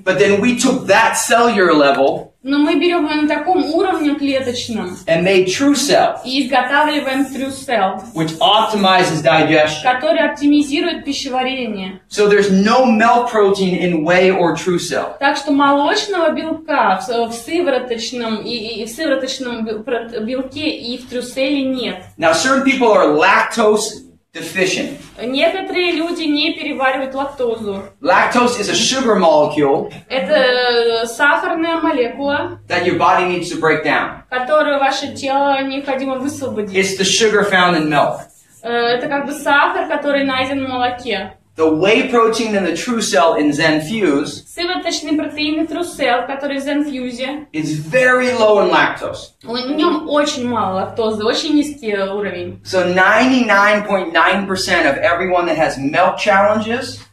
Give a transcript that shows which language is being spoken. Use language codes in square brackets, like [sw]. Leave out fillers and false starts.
[en] But then we took that cellular level [ru] Но мы берем ее на таком уровне клеточном [en] and made true cell, [ru] и изготавливаем true cell, [en] which optimizes digestion. [ru] который оптимизирует пищеварение. [en] So there's no milk protein in whey or true cell. [ru] Так что молочного белка в сывороточном и в сывороточном белке и в трюселе нет. [en] Now certain people are lactose deficient. [ru] Некоторые люди не переваривают лактозу. [en] Lactose is a sugar molecule [ru] Это сахарная молекула, [en] that your body needs to break down. [ru] которую ваше тело необходимо высвободить. [en] It's the sugar found in milk. [ru] Это как бы сахар, который найден в молоке. [en] The whey protein in the true cell in ZEN Fuse [ru] Сывороточный протеин трусел, который в ZEN-фьюзе, [en] is very low in lactose. [ru] в нем очень мало лактозы, очень низкий уровень. [en] So 99.9% of everyone that has milk challenges